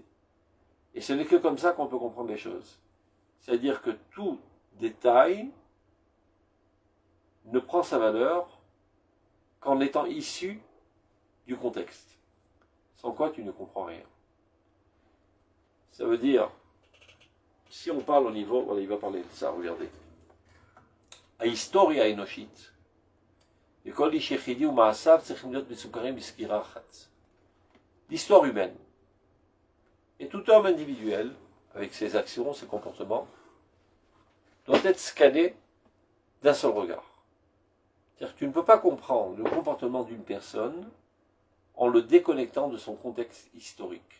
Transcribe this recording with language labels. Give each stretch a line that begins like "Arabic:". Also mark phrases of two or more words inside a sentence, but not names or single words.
French: Et ce n'est que comme ça qu'on peut comprendre les choses. C'est-à-dire que tout détail ne prend sa valeur qu'en étant issu du contexte, sans quoi tu ne comprends rien. Ça veut dire, si on parle au niveau, voilà, il va parler de ça, regardez.
Hebrew: ההיסטוריה האנושית, וכל איש יחידי ומעשיו צריכים להיות מסוכרים בסקירה אחת.
French: L'histoire humaine, et tout homme individuel, avec ses actions, ses comportements, doit être scanné d'un seul regard. C'est-à-dire que tu ne peux pas comprendre le comportement d'une personne en le déconnectant de son contexte historique.